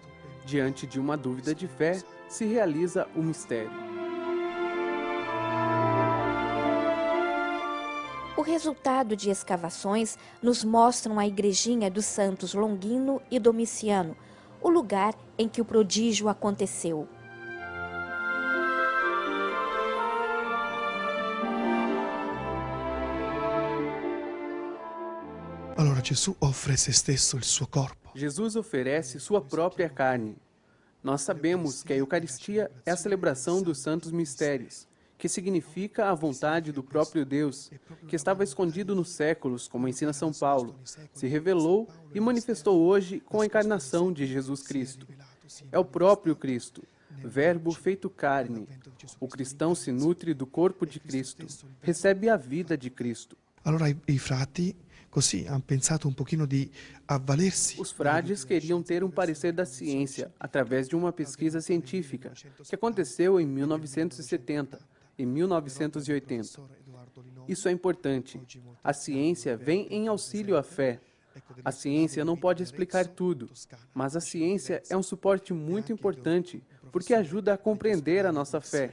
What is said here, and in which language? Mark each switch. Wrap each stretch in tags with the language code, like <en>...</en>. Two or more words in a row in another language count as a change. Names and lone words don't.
<pt>Diante de uma dúvida de fé, se realiza o mistério. O resultado de escavações nos mostram a igrejinha dos santos Longino e Domiciano, o lugar em que o prodígio aconteceu.</pt> <it>Allora Gesù offre se stesso il suo corpo.</it> <pt>Jesus oferece sua própria carne. Nós sabemos que a Eucaristia é a celebração dos santos mistérios, que significa a vontade do próprio Deus, que estava escondido nos séculos, como ensina São Paulo, se revelou e manifestou hoje com a encarnação de Jesus Cristo. É o próprio Cristo, Verbo feito carne. O cristão se nutre do corpo de Cristo, recebe a vida de Cristo.</pt> <it>Allora i frati così hanno pensato un pochino di avvalersi.</it> <pt>Os frades queriam ter um parecer da ciência através de uma pesquisa científica que aconteceu em 1970 e 1980. Isso é importante. A ciência vem em auxílio à fé. A ciência não pode explicar tudo, mas a ciência é um suporte muito importante porque ajuda a compreender a nossa fé.</pt>